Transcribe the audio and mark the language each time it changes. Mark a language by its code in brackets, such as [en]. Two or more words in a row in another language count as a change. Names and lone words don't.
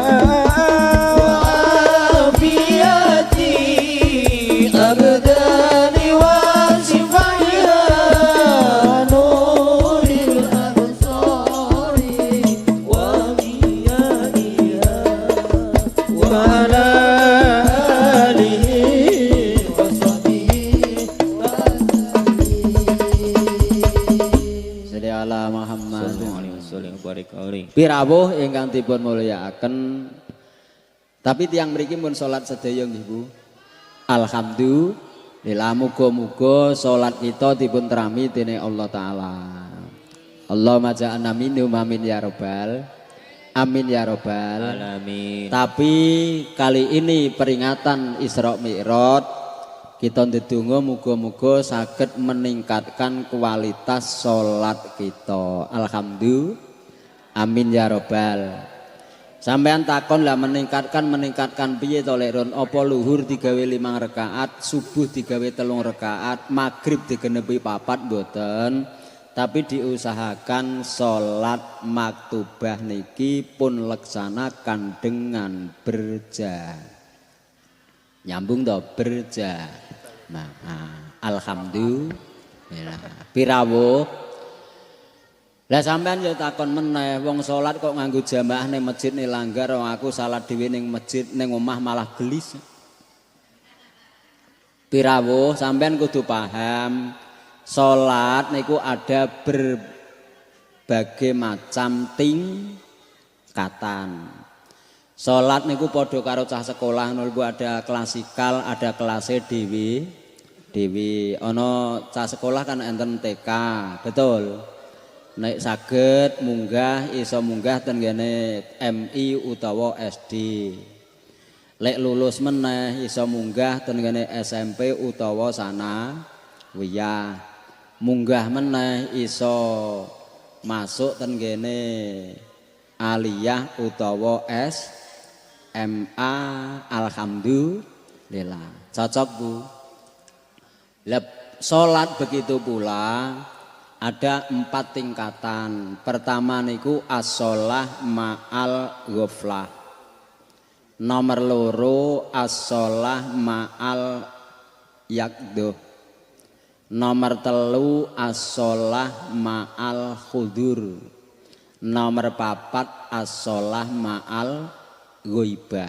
[ar] وعافية الأبدان وشفائها ونور الأبصار وضيائها وعلى آله وصحبه صلِّ على محمد. [jv] Pirawuh ingkang dipun mulyakaken. Tapi tiang mriki pun salat sedaya nggih Bu. Alhamdulillah muga-muga salat kita dipun terami dening Allah taala. [ar] اللهم اجعلنا منهم آمين يا رب آمين يا رب العالمين. [jv] Tapi kali ini peringatan Isra Mi'raj kita ndedonga muga-muga saged [id] meningkatkan kualitas salat kita. [jv] Alhamdulillah. [ar] آمين يا رب. [jv] Sampean takon lah meningkatkan piye to lek Ron? Apa luhur digawe 5 rakaat, subuh digawe 3 rakaat, maghrib digenepi 4 mboten. [id] Tapi diusahakan salat maktubah [jv] niki pun [id] laksanakan dengan berjamaah. [jv] Nyambung to berjamaah. Alhamdulillah. Pirawuh. Lah sampean yo takon meneh wong salat kok nganggo jamaah ning masjid ning langgar wong aku salat dhewe ning masjid ning omah malah gelis. Pirawuh sampean kudu paham salat niku [id] ada berbagai macam tingkatan. [jv] Salat niku padha karo cah sekolah niku [id] ada klasikal, [jv] ada kelasé dhewe. Ana cah sekolah kan enten TK, betul. Nek saged munggah iso munggah ten ngene MI utawa SD. Lek lulus meneh iso munggah ten ngene SMP utawa sanawiyah. Munggah meneh iso masuk ten ngene aliyah utawa SMA. Alhamdulillah. Cocok Bu. Lep salat [id] begitu pula ada 4 tingkatan. Pertama niku [ar] الصلاة مع الغفلة. [jv] Nomor loro [ar] الصلاة مع اليقظة. Nomor 3 الصلاة مع الحضور. Nomor 4 الصلاة مع الغيبة.